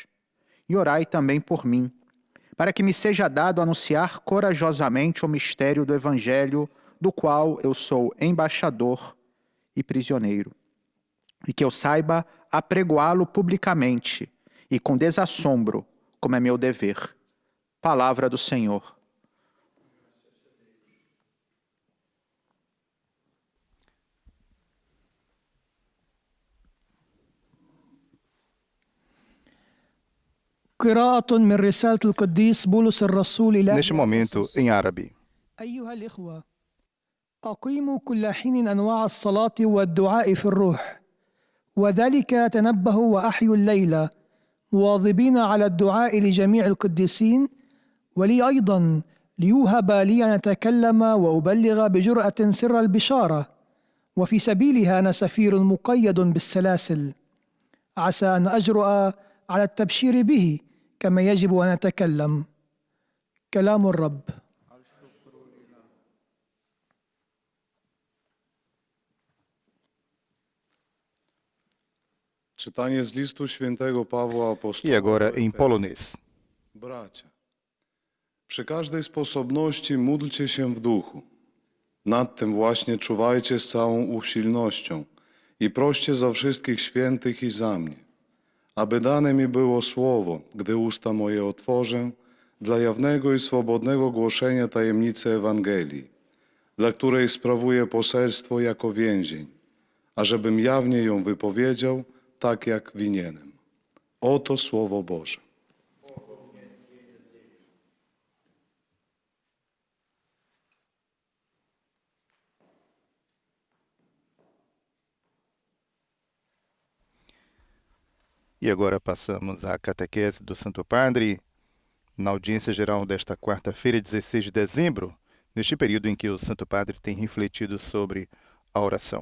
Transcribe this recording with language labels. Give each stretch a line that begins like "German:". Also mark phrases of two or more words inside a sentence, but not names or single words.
Portuguese: E orai também por mim, para que me seja dado anunciar corajosamente o mistério do Evangelho, do qual eu sou embaixador e prisioneiro, e que eu saiba apregoá-lo publicamente e com desassombro, como é meu dever. Palavra do Senhor.
Arabic: قراءة من رسالة القديس بولس الرسول إلى
Portuguese: Neste momento, em árabe.
Arabic: أيها الإخوة، أقيموا كل حين أنواع الصلاة والدعاء في الروح، وذلك تنبهوا وأحيوا الليل مواظبين على الدعاء لجميع القديسين، ولي أيضا ليوهب لي أن أتكلم وأبلغ بجرأة سر البشارة، وفي سبيلها أنا سفير مقيد بالسلاسل، عسى أن أجرؤ على التبشير به كما يجب أن أتكلم. كلام الرب.
Polish: Czytanie z listu świętego Pawła Apostoła.
Portuguese: E agora em polonês.
Polish: Bracia, przy każdej sposobności módlcie się w duchu. Nad tym właśnie czuwajcie z całą usilnością i proście za wszystkich świętych i za mnie, aby dane mi było słowo, gdy usta moje otworzę, dla jawnego i swobodnego głoszenia tajemnicy Ewangelii, dla której sprawuję poselstwo jako więzień, ażebym jawnie ją wypowiedział, tak jak winienem. Oto Słowo Boże.
Portuguese: E agora passamos à catequese do Santo Padre, na audiência geral desta quarta-feira, 16 de dezembro, neste período em que o Santo Padre tem refletido sobre a oração.